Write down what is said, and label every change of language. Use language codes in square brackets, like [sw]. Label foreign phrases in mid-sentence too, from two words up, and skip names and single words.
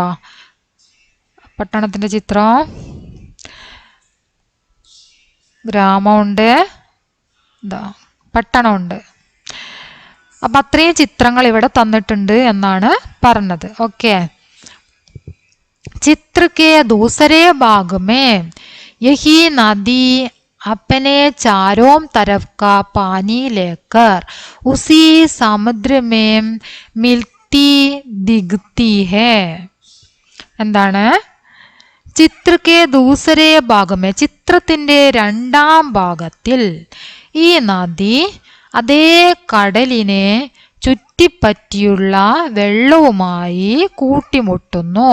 [ml] പട്ടണത്തിന്റെ ചിത്രം, ഗ്രാമമുണ്ട്, എന്താ പട്ടണമുണ്ട്. അപ്പൊ അത്രയും ചിത്രങ്ങൾ ഇവിടെ തന്നിട്ടുണ്ട് എന്നാണ് പറഞ്ഞത്. ഓക്കെ. [hi] ചിത്ര के दूसरे भाग में यही नदी अपने चारों तरफ का पानी लेकर उसी समुद्र में मिलती दिखती है. [ml] എന്താണ്? [hi] चित्र के दूसरे भाग में, [ml] ചിത്രത്തിന്റെ രണ്ടാം ഭാഗത്തിൽ ഈ നദി അതേ കടലിനെ ചുറ്റിപ്പറ്റിയുള്ള വെള്ളവുമായി കൂട്ടിമുട്ടുന്നു.